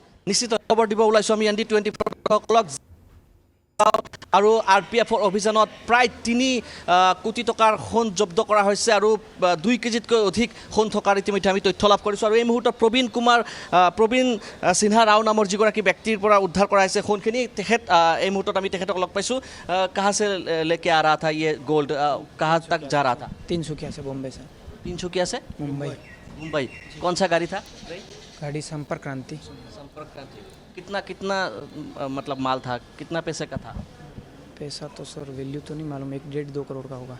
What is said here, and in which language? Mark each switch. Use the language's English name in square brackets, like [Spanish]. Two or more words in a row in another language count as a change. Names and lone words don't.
[Assamese] নিশ্চিত খবৰ দিব ওলাইছোঁ আমি ND24 সকলক আৰু RPFৰ অভিযানত প্ৰায় 3 কোটি টকাৰ সোণ জব্দ কৰা হৈছে আৰু 2 কেজিতকৈ অধিক সোণ থকাৰ ইতিমধ্যে আমি তথ্য লাভ কৰিছোঁ আৰু এই মুহূৰ্তত প্ৰবীণ সিনহা ৰাও নামৰ যিগৰাকী ব্যক্তিৰ পৰা উদ্ধাৰ কৰা হৈছে সোণখিনি তেখেত এই মুহূৰ্তত আমি তেখেতক লগ পাইছোঁ [Hindi] कहाँ से लेके आ रहा था ये गोल्ड कहाँ तक जा रहा था तिनसुकिया से बॉम्बे से तिनसुकिया से मुंबई कौन सा गाड़ी था गाड़ी संपर्क क्रांति कितना मतलब माल था कितना पैसे का था पैसा तो सर वैल्यू तो नहीं मालूम 1.5-2 करोड़ का होगा